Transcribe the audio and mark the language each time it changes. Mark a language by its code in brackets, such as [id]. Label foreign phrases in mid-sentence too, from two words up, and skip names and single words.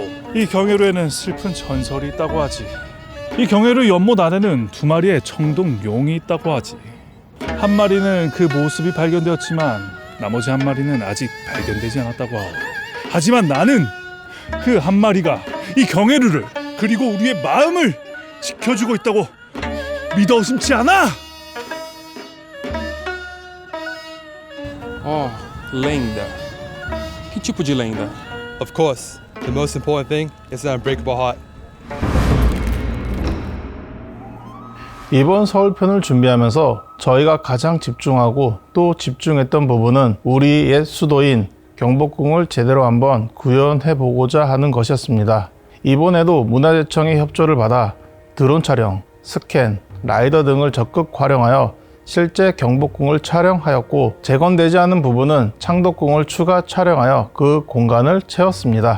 [ko] 이 경회루에는 슬픈 전설이 있다고 하지. 이 경회루 연못 안에는 2마리의 청동 용이 있다고 하지. 한 마리는 그 모습이 발견되었지만 나머지 한 마리는 아직 발견되지 않았다고 하오. 하지만 나는 그 한 마리가 이 경회루를 그리고 우리의 마음을 지켜주고 있다고 믿어 의심치 않아. Linda. [pt] Que tipo de lenda? [en] Of course, the most important thing is the unbreakable heart. [ko] 이번 서울편을 준비하면서 저희가 가장 집중하고 또 집중했던 부분은 우리 옛 수도인 경복궁을 제대로 한번 구현해 보고자 하는 것이었습니다. 이번에도 문화재청의 협조를 받아 드론 촬영, 스캔, 라이더 등을 적극 활용하여 실제 경복궁을 촬영하였고, 재건되지 않은 부분은 창덕궁을 추가 촬영하여 그 공간을 채웠습니다.